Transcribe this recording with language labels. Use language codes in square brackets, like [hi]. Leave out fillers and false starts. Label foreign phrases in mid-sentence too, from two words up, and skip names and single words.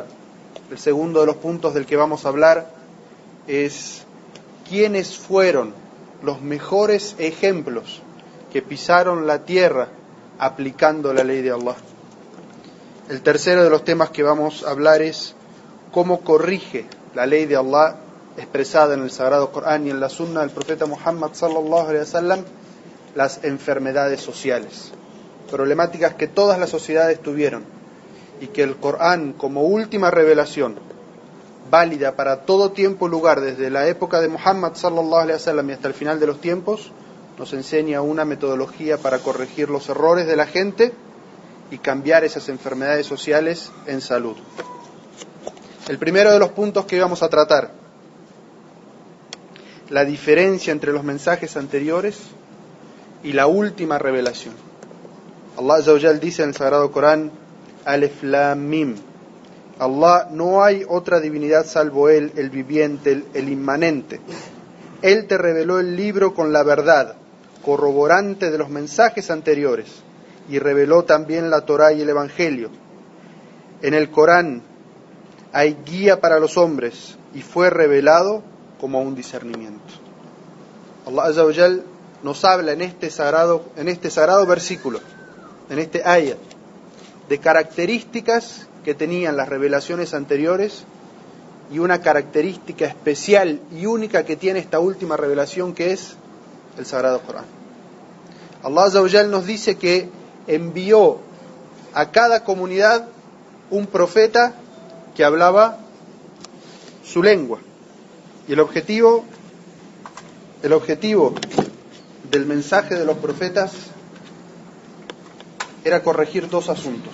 [es] El segundo de los puntos del que vamos a hablar es quiénes fueron los mejores ejemplos que pisaron la tierra aplicando la ley de Allah. El tercero de los temas que vamos a hablar es cómo corrige la ley de Allah expresada en el Sagrado Corán y en la Sunna del profeta Muhammad [ar] صلى الله عليه وسلم [es] las enfermedades sociales, problemáticas que todas las sociedades tuvieron y que el Corán, como última revelación válida para todo tiempo y lugar, desde la época de Muhammad [ar] صلى الله عليه وسلم [es] y hasta el final de los tiempos, nos enseña una metodología para corregir los errores de la gente y cambiar esas enfermedades sociales en salud. El primero de los puntos que vamos a tratar: la diferencia entre los mensajes anteriores y la última revelación. [ar] الله عز وجل [es] dice en el Sagrado Corán: [ar] ألف لام ميم, [es] Allah, no hay otra divinidad salvo Él, el viviente, el inmanente. Él te reveló el libro con la verdad, corroborante de los mensajes anteriores, y reveló también la Torá y el Evangelio. En el Corán hay guía para los hombres y fue revelado como un discernimiento. [ar] الله عز وجل [es] nos habla en este sagrado versículo, en este ayat, de características que tenían las revelaciones anteriores y una característica especial y única que tiene esta última revelación, que es el Sagrado Corán. [ar] الله عز وجل [es] nos dice que envió a cada comunidad un profeta que hablaba su lengua, y el objetivo del mensaje de los profetas era corregir 2 asuntos.